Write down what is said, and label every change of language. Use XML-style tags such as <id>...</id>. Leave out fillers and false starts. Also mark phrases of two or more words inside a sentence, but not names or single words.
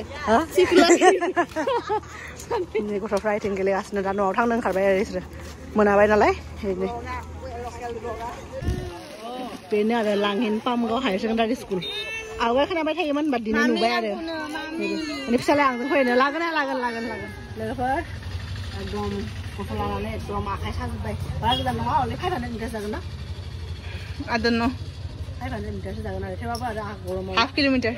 <brx>गथ'फ्रा इथिं गेलेगासिनो दा न'आव थांनो ओंखारबाय आरो बिसोरो मोनाबाय नालाय बेनो आरो लांहिन पामगाव हायार सेकेन्डारि स्कुल आवगाय खोनाबाय थायोमोन बाट दिनै नुबाय आरो फिसालाया आंजों फैनो लागोन लोगोफोर एकदम गथ' लानानै एकदम आखाइ साजोब्बाय बारा गोजान नङा अनलि 500 मिटारसो जागोन ना</brx> <en>I don't know</en> <brx>500 मिटारसो जागोन आरो थेवबाबो आरो गरमाव</brx> <en>half kilometre</en>